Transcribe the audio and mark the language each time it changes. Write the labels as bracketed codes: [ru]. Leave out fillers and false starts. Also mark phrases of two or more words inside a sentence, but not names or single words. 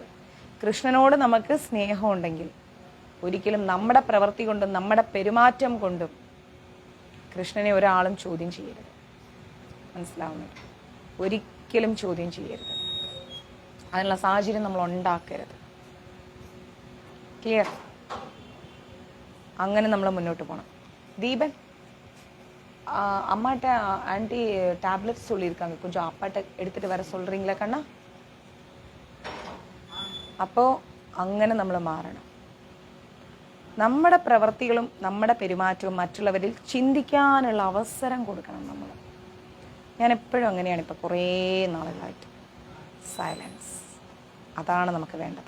[ml] കൃഷ്ണനോട് നമുക്ക് സ്നേഹമുണ്ടെങ്കിൽ ഒരിക്കലും നമ്മുടെ പ്രവൃത്തി കൊണ്ടും നമ്മുടെ പെരുമാറ്റം കൊണ്ടും കൃഷ്ണനെ ഒരാളും ചോദ്യം ചെയ്യരുത്. മനസ്സിലാവുന്നുണ്ട്? ഒരിക്കലും ചോദ്യം ചെയ്യരുത്. അതിനുള്ള സാഹചര്യം നമ്മൾ ഉണ്ടാക്കരുത്. ക്ലിയർ? അങ്ങനെ നമ്മൾ മുന്നോട്ട് പോകണം. ദീപൻ, [ta] அம்மாட்ட [en] anti tablets [ta] சொல்லியிருக்காங்க, கொஞ்சம் அப்பாட்ட எடுத்துகிட்டு வர சொல்கிறீங்களா கண்ணா? [ml] അപ്പോൾ അങ്ങനെ നമ്മൾ മാറണം. നമ്മുടെ പ്രവൃത്തികളും നമ്മുടെ പെരുമാറ്റവും മറ്റുള്ളവരിൽ ചിന്തിക്കാനുള്ള അവസരം കൊടുക്കണം നമ്മൾ. ഞാൻ എപ്പോഴും അങ്ങനെയാണ്, ഇപ്പോൾ കുറേ നാളുകളായിട്ട്. സൈലൻസ്, അതാണ് നമുക്ക് വേണ്ടത്.